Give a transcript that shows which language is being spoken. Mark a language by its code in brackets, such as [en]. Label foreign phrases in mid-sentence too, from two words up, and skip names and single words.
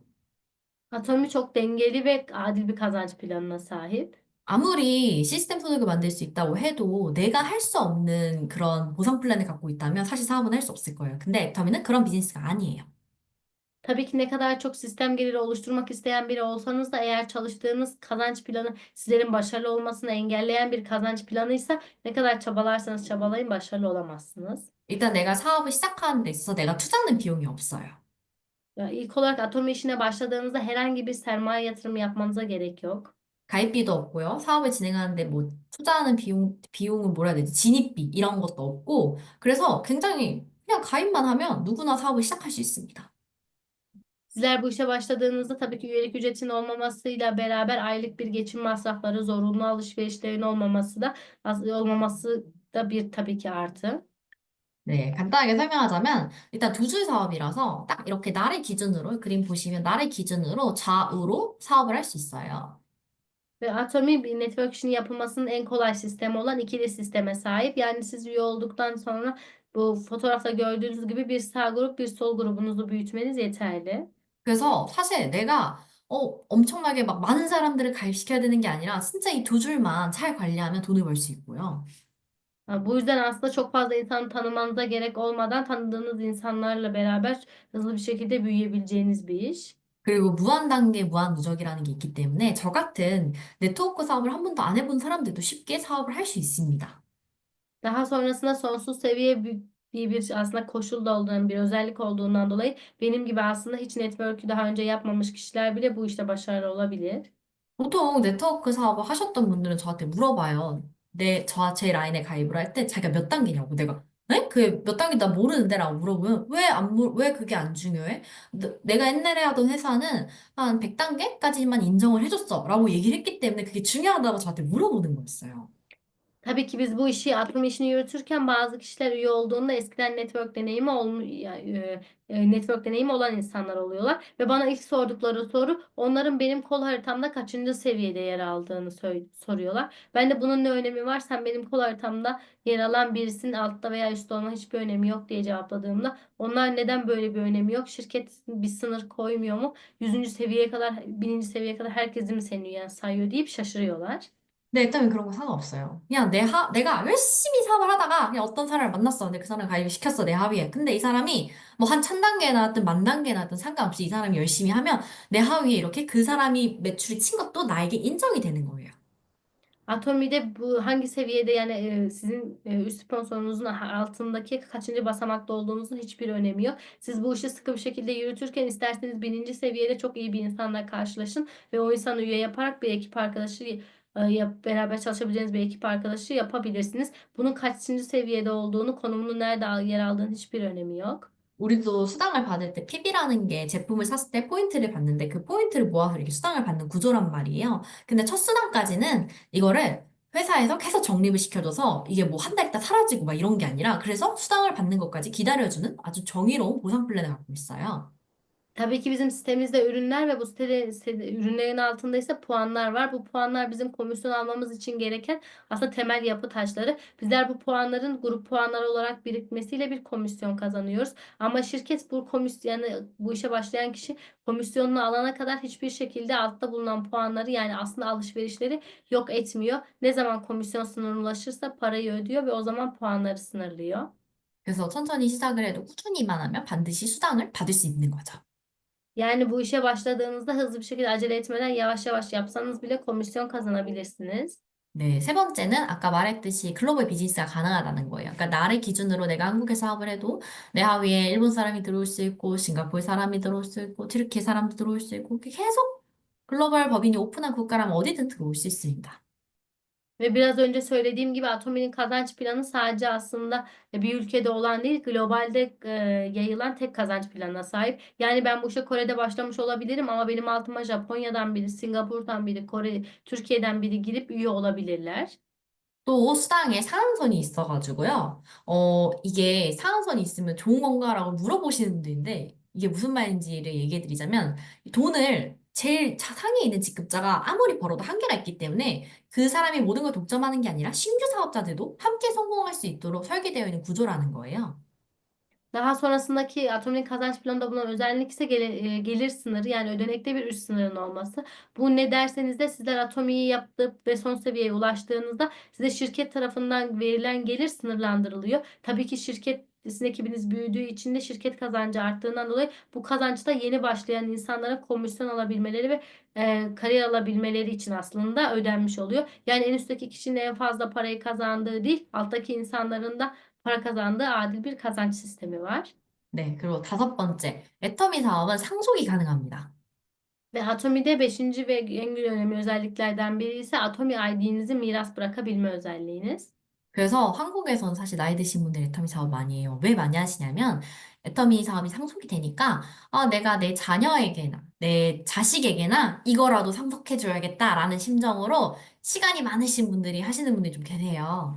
[tr] Atomi çok dengeli ve adil bir kazanç planına sahip. [ko] 아무리 시스템 소득을 만들 수 있다고 해도 내가 할 수 없는 그런 보상 플랜을 갖고 있다면 사실 사업은 할 수 없을 거예요. 근데 애터미는 그런 비즈니스가 아니에요. [tr] Tabii ki ne kadar çok sistem geliri oluşturmak isteyen biri olsanız da eğer çalıştığınız kazanç planı sizlerin başarılı olmasını engelleyen bir kazanç planıysa ne kadar çabalarsanız çabalayın başarılı olamazsınız. [ko] 일단 내가 사업을 시작하는 데 있어서 내가 투자하는 비용이 없어요. [tr] Ya İlk olarak atom işine başladığınızda herhangi bir sermaye yatırımı yapmanıza gerek yok. [ko] 가입비도 없고요. 사업을 진행하는데 뭐 투자하는 비용은 뭐라 해야 되지? 진입비 이런 것도 없고 그래서 굉장히 그냥 가입만 하면 누구나 사업을 시작할 수 있습니다. [tr] Sizler bu işe başladığınızda tabii ki üyelik ücretinin olmamasıyla beraber aylık bir geçim masrafları, zorunlu alışverişlerin olmaması da bir tabii ki artı. [ko] 네, 간단하게 설명하자면 일단 두 줄 사업이라서 딱 이렇게 나를 기준으로 그림 보시면 나를 기준으로 좌우로 사업을 할 수 있어요. [tr] Ve Atomi bir network işinin yapılmasının en kolay sistemi olan ikili sisteme sahip. Yani siz üye olduktan sonra bu fotoğrafta gördüğünüz gibi bir sağ grup bir sol grubunuzu büyütmeniz yeterli. [ko] 그래서 사실 내가 엄청나게 막 많은 사람들을 가입시켜야 되는 게 아니라 진짜 이 두 줄만 잘 관리하면 돈을 벌 수 있고요. [tr] Bu yüzden aslında çok fazla insan tanımanıza gerek olmadan tanıdığınız insanlarla beraber hızlı bir şekilde büyüyebileceğiniz bir iş. [ko] 그리고 무한 단계, 무한 누적이라는 게 있기 때문에 저 같은 네트워크 사업을 한 번도 안 해본 사람들도 쉽게 사업을 할 수 있습니다. [tr] Daha sonrasında sonsuz seviye bir aslında koşul da olduğundan bir özellik olduğundan dolayı benim gibi aslında hiç network'ü daha önce yapmamış kişiler bile bu işte başarılı olabilir. [ko] 보통 네트워크 사업을 하셨던 분들은 저한테 물어봐요. 제 라인에 가입을 할 때 자기가 몇 단계냐고. 내가, 네? 그게 몇 단계 나 모르는데? 라고 물어보면 왜 그게 안 중요해? 내가 옛날에 하던 회사는 한 100단계까지만 인정을 해줬어. 라고 얘기를 했기 때문에 그게 중요하다고 저한테 물어보는 거였어요. [tr] Tabii ki biz bu işi, atılım işini yürütürken bazı kişiler üye olduğunda eskiden network deneyimi olan insanlar oluyorlar ve bana ilk sordukları soru onların benim kol haritamda kaçıncı seviyede yer aldığını soruyorlar. Ben de bunun ne önemi var? Sen benim kol haritamda yer alan birisinin altta veya üstte olma hiçbir önemi yok diye cevapladığımda onlar neden böyle bir önemi yok? Şirket bir sınır koymuyor mu? 100. seviyeye kadar, 1000. seviyeye kadar herkesi mi seni üyen sayıyor deyip şaşırıyorlar. [ko] 네, 일단은 그런 거 상관없어요. 그냥 내가 열심히 사업을 하다가 그냥 어떤 사람을 만났어. 근데 그 사람을 가입을 시켰어, 내 하위에. 근데 이 사람이 뭐 한 1000단계에 나왔든 10,000단계에 나왔든 상관없이 이 사람이 열심히 하면 내 하위에 이렇게 그 사람이 매출이 친 것도 나에게 인정이 되는 거예요. [tr] Atomi'de bu hangi seviyede yani sizin üst sponsorunuzun altındaki kaçıncı basamakta olduğunuzun hiçbir önemi yok. Siz bu işi sıkı bir şekilde yürütürken isterseniz 1000. seviyede çok iyi bir insanla karşılaşın ve o insanı üye yaparak bir ekip arkadaşı beraber çalışabileceğiniz bir ekip arkadaşı yapabilirsiniz. Bunun kaçıncı seviyede olduğunu, konumunu nerede yer aldığının hiçbir önemi yok. [ko] 우리도 수당을 받을 때 PB라는 게 제품을 샀을 때 포인트를 받는데 그 포인트를 모아서 이렇게 수당을 받는 구조란 말이에요. 근데 첫 수당까지는 이거를 회사에서 계속 적립을 시켜줘서 이게 뭐 한 달 있다 사라지고 막 이런 게 아니라 그래서 수당을 받는 것까지 기다려주는 아주 정의로운 보상 플랜을 갖고 있어요. [tr] Tabii ki bizim sitemizde ürünler ve bu ürünlerin altında ise puanlar var. Bu puanlar bizim komisyon almamız için gereken aslında temel yapı taşları. Bizler bu puanların grup puanları olarak birikmesiyle bir komisyon kazanıyoruz. Ama şirket bu komisyon yani bu işe başlayan kişi komisyonunu alana kadar hiçbir şekilde altta bulunan puanları yani aslında alışverişleri yok etmiyor. Ne zaman komisyon sınırına ulaşırsa parayı ödüyor ve o zaman puanları sınırlıyor. [ko] 그래서 천천히 시작을 해도 꾸준히만 하면 반드시 수당을 받을 수 있는 거죠. [tr] Yani bu işe başladığınızda hızlı bir şekilde acele etmeden yavaş yavaş yapsanız bile komisyon kazanabilirsiniz. [ko] 네, 세 번째는 아까 말했듯이 글로벌 비즈니스가 가능하다는 거예요. 그러니까 나를 기준으로 내가 한국에 사업을 해도 내 하위에 일본 사람이 들어올 수 있고, 싱가포르 사람이 들어올 수 있고, 튀르키예 사람도 들어올 수 있고, 이렇게 계속 글로벌 법인이 오픈한 국가라면 어디든 들어올 수 있습니다. [tr] Ve biraz önce söylediğim gibi Atomi'nin kazanç planı sadece aslında bir ülkede olan değil, globalde yayılan tek kazanç planına sahip. Yani ben bu işe Kore'de başlamış olabilirim ama benim altıma Japonya'dan biri, Singapur'dan biri, Türkiye'den biri girip üye olabilirler. [ko] 또 수당에 상한선이 있어가지고요. 이게 상한선이 있으면 좋은 건가라고 물어보시는 분들인데, 이게 무슨 말인지를 얘기해 드리자면, 돈을 제일 상위에 있는 직급자가 아무리 벌어도 한계가 있기 때문에 그 사람이 모든 걸 독점하는 게 아니라 신규 사업자들도 함께 성공할 수 있도록 설계되어 있는 구조라는 거예요. [tr] Daha sonrasındaki atomin kazanç planında bulunan özellik ise gelir sınırı yani ödenekte bir üst sınırın olması. Bu ne derseniz de sizler atomiyi yaptıp ve son seviyeye ulaştığınızda size şirket tarafından verilen gelir sınırlandırılıyor. Tabii ki şirket sizin ekibiniz büyüdüğü için de şirket kazancı arttığından dolayı bu kazançta yeni başlayan insanlara komisyon alabilmeleri ve kariyer alabilmeleri için aslında ödenmiş oluyor. Yani en üstteki kişinin en fazla parayı kazandığı değil, alttaki insanların da para kazandığı adil bir kazanç sistemi var. [ko] 네, 그리고 다섯 번째, 애터미 사업은 상속이 가능합니다. [tr] Ve Atomi'de beşinci ve en önemli özelliklerden biri ise Atomi ID'nizi miras bırakabilme özelliğiniz. [ko] 그래서 한국에서는 사실 나이 드신 분들 애터미 사업 많이 해요. 왜 많이 하시냐면 애터미 사업이 상속이 되니까 내가 내 자녀에게나 내 자식에게나 i거라도 상속해줘야겠다라는 심정으로 시간이 많으신 분들이 하시는 분들이 좀 계세요.